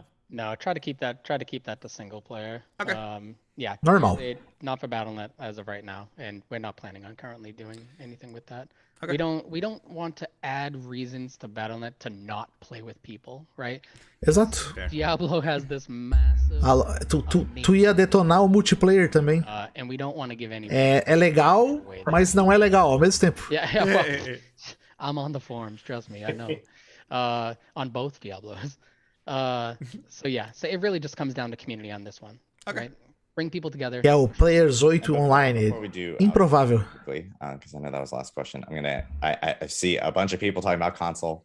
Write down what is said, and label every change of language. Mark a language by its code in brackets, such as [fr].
[en] No, try to keep that to single player. Okay. Normal. Not for Battle.net as of right now, and we're not planning on currently doing anything with that. Okay. We don't want to add reasons to Battle.net to not play with people, right? [pt] Exato. [en] Diablo has this massive... [pt] Tu ia detonar o multiplayer também. [en] And we don't want to give any... [pt] É legal, mas não é legal ao mesmo tempo. [en] Well, I'm on the forums, trust me, I know. On both Diablos. So yeah, so it really just comes down to community on this one. Okay. Right? Bring people together. [pt] Que é o Players 8 online. [en] Before we do, [pt] Improvável. [en] quickly, because I know that was the last question. I see a bunch of people talking about console.